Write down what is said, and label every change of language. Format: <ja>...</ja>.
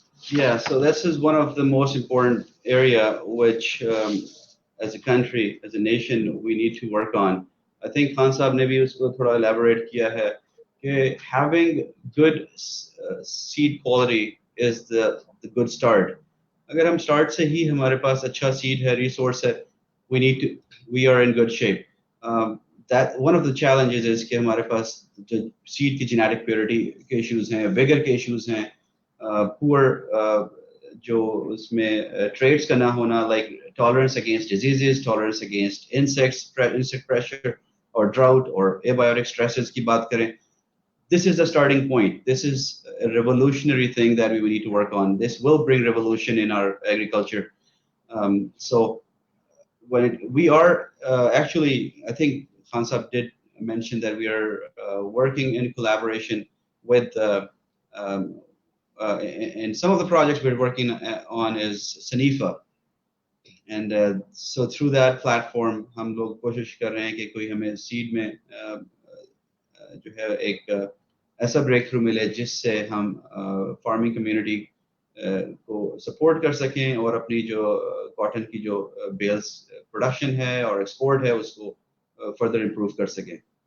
<en>Yeah, so this is one of the most important area which as a country, as a nation, we need to work on. I think Khan Saab</en> <hi>ने भी उसको थोड़ा elaborate किया है</hi> <en>having good seed quality is the good start.</en> <hi>अगर हम start से ही हमारे पास अच्छा seed है, resource है,</hi> <en>we are in good shape. That one of the challenges is</en> <hi>कि हमारे पास जो seed की genetic purity के issues हैं, vigor के issues हैं, poor जो उसमें traits का ना होना,</hi> <en>like tolerance against diseases, tolerance against insect pressure or drought or abiotic stresses</en> <hi>की बात करें.</hi> <en>This is the starting point. This is a revolutionary thing that we need to work on. This will bring revolution in our agriculture. So we are actually, I think Khan Sahib did mention that we are working in collaboration with, and some of the projects we're working on is Sanifa. And so through that platform,</en> <hi>हम लोग कोशिश कर रहे हैं कि कोई हमें seed में जो है एक ऐसा ब्रेक थ्रू मिले जिससे हम फार्मिंग कम्युनिटी को सपोर्ट कर सकें और अपनी जो कॉटन की जो बेल्स प्रोडक्शन है और एक्सपोर्ट है उसको फर्दर इंप्रूव कर सकें.</hi>